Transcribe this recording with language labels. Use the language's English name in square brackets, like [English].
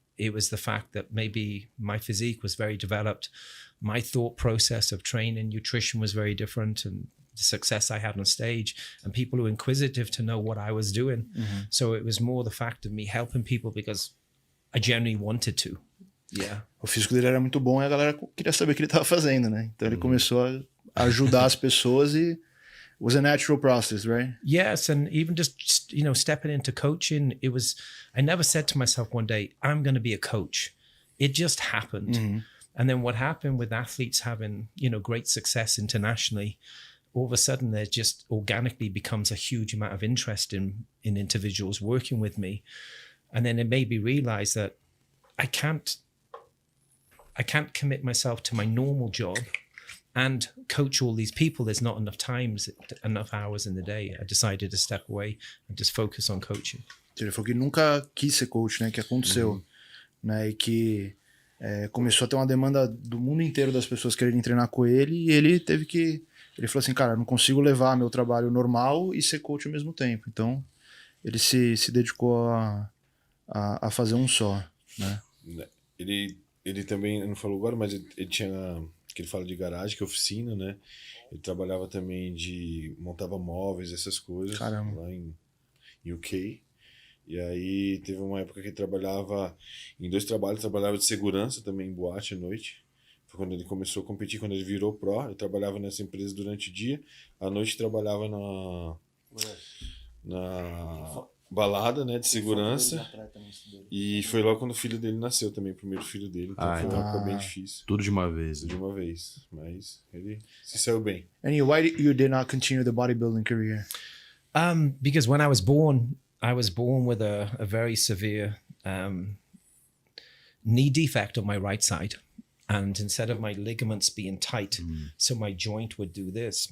[English] It was the fact that maybe my physique was very developed. My thought process of training, nutrition was very different, and the success I had on stage, and people who were inquisitive to know what I was doing. Mm-hmm. So it was more the fact of me helping people because I genuinely wanted to. Yeah. [Portuguese] O físico dele era muito bom e a galera queria saber o que ele estava fazendo, né? Então ele começou a ajudar as pessoas e [English] it was a natural process, right? Yes, and even just stepping into coaching, I never said to myself one day, I'm going to be a coach. It just happened. Mm-hmm. And then what happened with athletes having, great success internationally, all of a sudden there just organically becomes a huge amount of interest in individuals working with me. And then it made me realize that I can't commit myself to my normal job and coach all these people. There's not enough hours in the day. I decided to step away and just focus on coaching. [Portuguese] Ele falou que nunca quis ser coach, né? Que aconteceu, né? E que começou a ter uma demanda do mundo inteiro das pessoas quererem treinar com ele, e ele teve que... Ele falou assim, cara, eu não consigo levar meu trabalho normal e ser coach ao mesmo tempo. Então, ele se dedicou a fazer um só, né? Ele também, não falou agora, mas ele tinha... que ele fala de garagem, que é oficina, né? Ele trabalhava também montava móveis, essas coisas. Caramba. Lá em UK. E aí teve uma época que ele trabalhava em 2 trabalhos, trabalhava de segurança também em boate à noite. Foi quando ele começou a competir, quando ele virou pro. Eu trabalhava nessa empresa durante o dia, à noite trabalhava na balada, né, de segurança. E foi logo quando o filho dele nasceu também, o primeiro filho dele. Então foi uma época bem difícil. Tudo de uma vez. Tudo de uma vez. Mas ele se saiu bem. [English] And why you did not continue the bodybuilding career? Because when I was born with a very severe knee defect on my right side. And instead of my ligaments being tight, so my joint would do this.